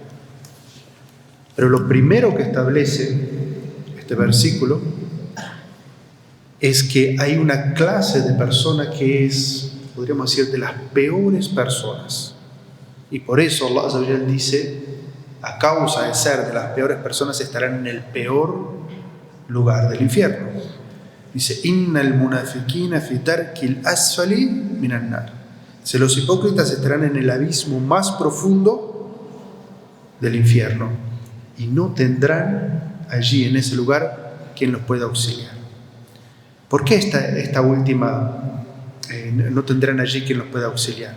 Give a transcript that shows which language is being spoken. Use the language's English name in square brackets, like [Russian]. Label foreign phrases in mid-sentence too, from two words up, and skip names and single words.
[Spanish] Pero lo primero que establece este versículo es que hay una clase de persona que es, podríamos decir, de las peores personas. Y por eso Allah [Arabic] عز وجل [Spanish] dice: a causa de ser de las peores personas estarán en el peor lugar del infierno. Dice: [Arabic] إن المنافقين في الدرك الأسفل من النار. [Spanish] Dice: los hipócritas estarán en el abismo más profundo del infierno y no tendrán allí, en ese lugar, quien los pueda auxiliar. ¿Por qué esta última no tendrán allí quien los pueda auxiliar?